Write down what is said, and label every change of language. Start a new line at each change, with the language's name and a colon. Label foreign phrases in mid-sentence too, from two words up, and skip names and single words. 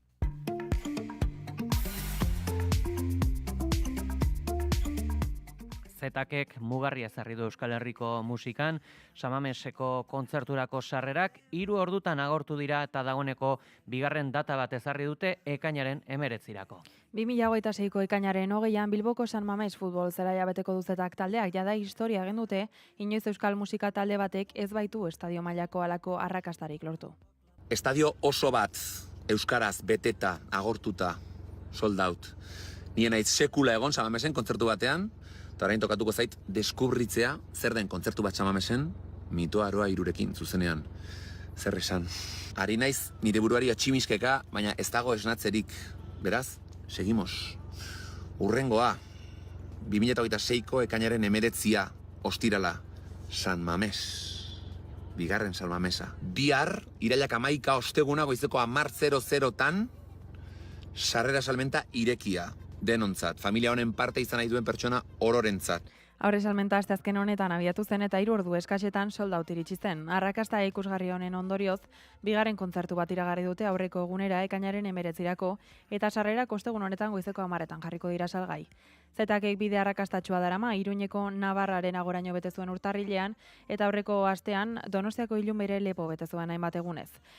Basque: Zetakek mugarria ezarri du Euskal Herriko musikan, Samameseko kontzerturako sarrerak 3 ordutan agortu dira eta dagoeneko bigarren data bat ezarri dute ekainaren 19irako. 2026ko ekainaren 20an Bilboko San Mames futbol zelaia beteko duzetak taldeak jada historia egin dute, inoiz euskal musika talde batek ez baitu estadio mailako halako arrakastarik lortu. Estadio oso bat euskaraz beteta, agortuta,
English: sold out.
Basque: Nien naiz sekula egon San Mamesen kontzertu batean, eta orain tokatuko zait deskubritzea zer den kontzertu bat San Mamesen, Mito Aroa 3rekin zuzenean. Zer esan. Ari naiz nire buruari atximiskeka, baina ez dago esnatzerik. Beraz, seguimos. Urrengoa, 2026ko ekainaren 19 ostirala, San Mames. Bigarren San Mamesa. Bihar, irailak 11 osteguna goizeko 10:00tan, sarrera salmenta irekia. Denontzat, familia honen parte izan nahi duen pertsona ororentzat. Aurre salmenta asteazken honetan abiatu zen eta 3 ordu eskasetan
English: sold out
Basque: iritsi zen. Arrakasta ikusgarri honen ondorioz, bigarren kontzertu bat iragarri dute aurreko egunera ekainaren 19irako eta sarrera ostegun honetan goizeko 10etan jarriko dira salgai. Zetakek bide arrakastatsua darama, Iruñeko Navarraren agoraino bete zuen urtarrilean eta aurreko astean Donostiako Ilun bere lepo bete zuen hainbat egunez.